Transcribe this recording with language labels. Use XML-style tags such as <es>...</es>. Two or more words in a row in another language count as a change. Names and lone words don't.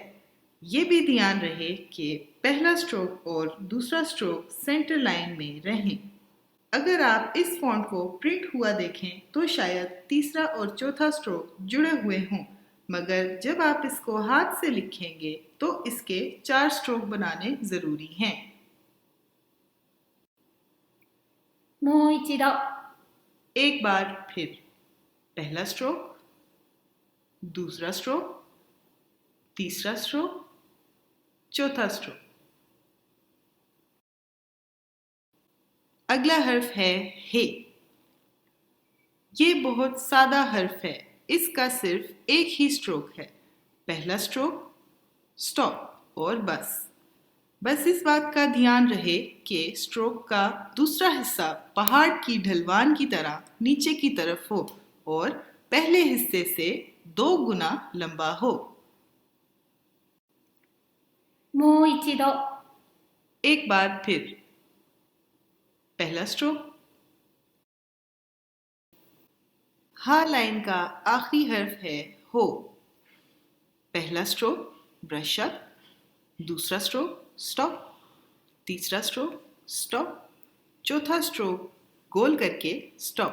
<ur>یہ بھی دھیان رہے کہ پہلا سٹروک اور دوسرا سٹروک</ur> <en>center line</en> <ur>میں رہیں. اگر آپ اس فونٹ کو پرنٹ ہوا دیکھیں تو شاید تیسرا اور چوتھا سٹروک جڑے ہوئے ہوں، مگر جب آپ اسکو ہاتھ سے لکھیں گے تو اسکے 4 سٹروک بنانے ضروری ہیں.</ur> <ja>もう一度。</ja> <ur>ایک بار پھر. پہلا سٹروک، دوسرا سٹروک، تیسرا سٹروک، چوتھا سٹروک. اگلا حرف ہے ہے. یہ بہت سادہ حرف ہے. اسکا صرف ایک ہی سٹروک ہے۔ پہلا</ur> <en>stroke stop</en> <ur>اور بس اس بات کا دھیان رہے کہ سٹروک کا دوسرا حصہ پہاڑ کی ڈھلوان کی طرح نیچے کی طرف ہو اور پہلے حصے سے 2 گنا لمبا ہو.</ur> <ja>もう一度。</ja> <ur>ایک بار پھر۔ پہلا سٹروک. ہا لائن کا آخری حرف ہے ہو. پہلا</ur> <en>stroke brush up,</en> <ur>دوسرا</ur> <en>stroke stop,</en> <ur>تیسرا</ur> <en>stroke stop,</en> <ur>چوتھا سٹروک گول کرکے سٹاپ.</ur>